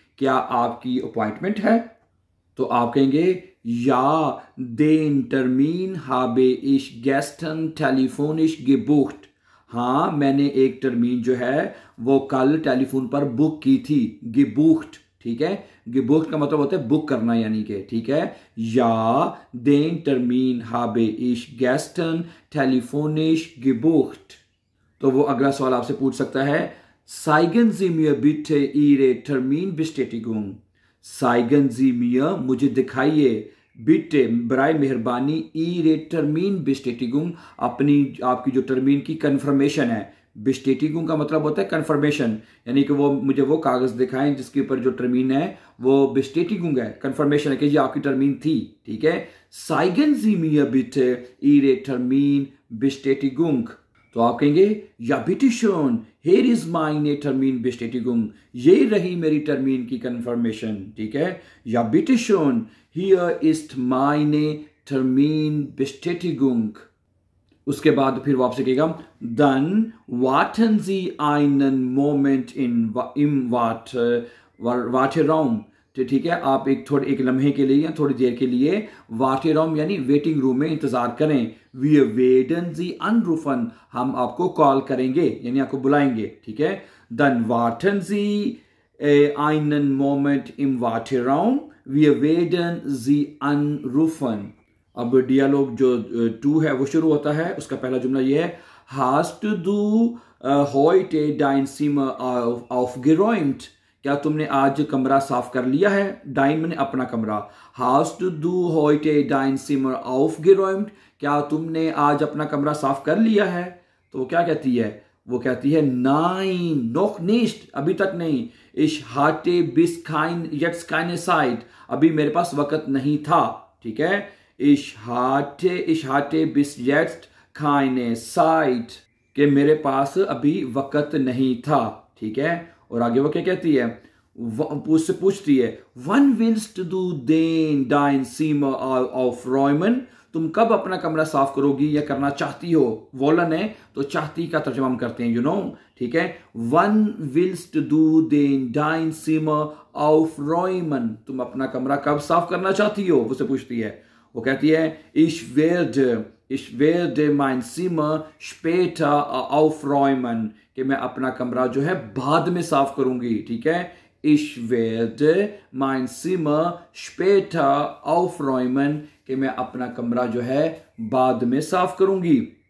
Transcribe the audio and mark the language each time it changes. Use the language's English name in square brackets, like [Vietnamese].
[Hindi] क्या आपकी अपॉइंटमेंट है? तो आप कहेंगे [German] Ja, den Termin habe ich gestern telefonisch gebucht. [Hindi] हाँ, मैंने एक टर्मीन जो है वो कल टेलीफोन पर बुक की थी। gebucht, ठीक है, gebucht का मतलब होता है बुक करना, यानी कि, ठीक है। [German] Ja, den Termin habe ich gestern telefonisch gebucht. [Hindi] तो वो अगला सवाल आपसे पूछ सकता है [German] Zeigen Sie mir bitte Ihre Terminbestätigung. Zeigen Sie mir, [Hindi] मुझे दिखाइए, बिटे बराए मेहरबानी, ईरे टर्मीन बिस्टेटिगुंग, अपनी आपकी जो टर्मीन की कंफर्मेशन है। बिस्टेटिगुंग का मतलब होता है कंफर्मेशन, यानी कि वो मुझे वो कागज दिखाएं जिसके ऊपर जो टर्मीन है वो बिस्टेटिगुंग है, कंफर्मेशन है कि जी आपकी टर्मीन थी। ठीक है, [German] साइगन जी मिया बिटे ईरे टर्मीन बिस्टेटिगुंग। [Hindi] तो आप कहेंगे [German] या बिटे शोन हेयर इज माइने टर्मीन बिस्टेटिगुंग, [Hindi] ये रही मेरी टर्मीन की कंफर्मेशन। ठीक है, [German] या बिटे शोन Hier ist meine Terminbestätigung. [Hindi] उसके बाद फिर वो आपसे कहेगा [German] Dann warten Sie einen Moment im Warteraum. [Hindi] तो ठीक है, आप एक लम्हे के लिए या थोड़ी देर के लिए Warteraum यानी वेटिंग रूम में इंतजार करें। [German] Wir werden Sie anrufen. [Hindi] हम आपको कॉल करेंगे, यानी आपको बुलाएंगे। ठीक है, [German] Dann warten Sie einen Moment im Warteraum. Wir werden Sie anrufen. [Hindi] अब डियालॉग जो 2 है वो शुरू होता है। उसका पहला जुमला ये है [German] Hast du heute dein Zimmer aufgeräumt? [Hindi] क्या तुमने आज कमरा साफ कर लिया है? Dein मैंने अपना कमरा। [German] Hast du heute dein Zimmer aufgeräumt? [Hindi] क्या तुमने आज अपना कमरा साफ कर लिया है? तो वो क्या कहती है? वो कहती है [German] Nein, noch nicht, [Hindi] अभी तक नहीं। [German] Ich hatte bis jetzt keine Zeit, [Hindi] अभी मेरे पास वक्त नहीं था। ठीक है, [German] Ich hatte bis jetzt keine Zeit, [Hindi] कि मेरे पास अभी वक्त नहीं था। ठीक है, और आगे वो क्या कहती है? उससे पूछती है [German] Wann willst du denn dein Zimmer aufräumen? [Hindi] तुम कब अपना कमरा साफ करोगी या करना चाहती हो? वोलन है तो चाहती का तर्जुमा हम करते हैं, यू नो। ठीक है, [German] Wann willst du denn dein Zimmer aufräumen? [Hindi] तुम अपना कमरा कब साफ करना चाहती हो? उससे पूछती है। वो कहती है [German] Ich werde mein Zimmer später aufräumen, [Hindi] कि मैं अपना कमरा जो है बाद में साफ करूंगी। ठीक है, [German] Ich werde mein Zimmer später aufräumen, [Hindi] कि मैं अपना कमरा जो है बाद में साफ करूंगी।